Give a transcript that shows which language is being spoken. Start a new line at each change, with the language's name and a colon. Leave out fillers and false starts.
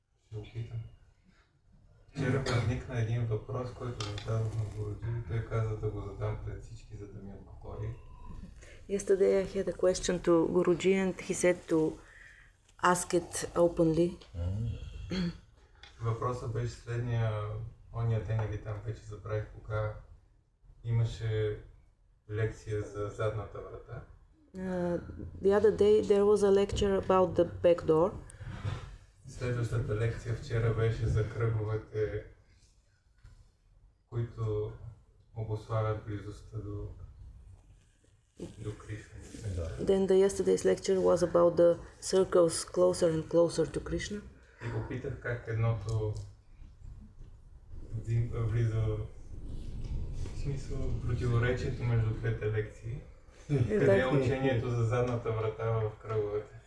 Bulgarian: Ще опитам. Вчера възникна един въпрос, който зададох на Гуруджи и той каза да го задам пред всички, за да ми отговори.
English: Yesterday I had a question to Guruji and he said to ask it openly.
Bulgarian: Въпросът беше следния, ония ден или там вече забравих кога имаше лекция за задната врата.
English: The other day there was a lecture about the back door.
Bulgarian: Следващата лекция вчера беше за кръговете, които обуславят близостта до Кришна.
English: Then the yesterday's lecture was about the circles closer and closer to Krishna.
Bulgarian: И попитах как едното влиза в смисъл противоречието между двете лекции. Къде е учението за задната врата в кръговете?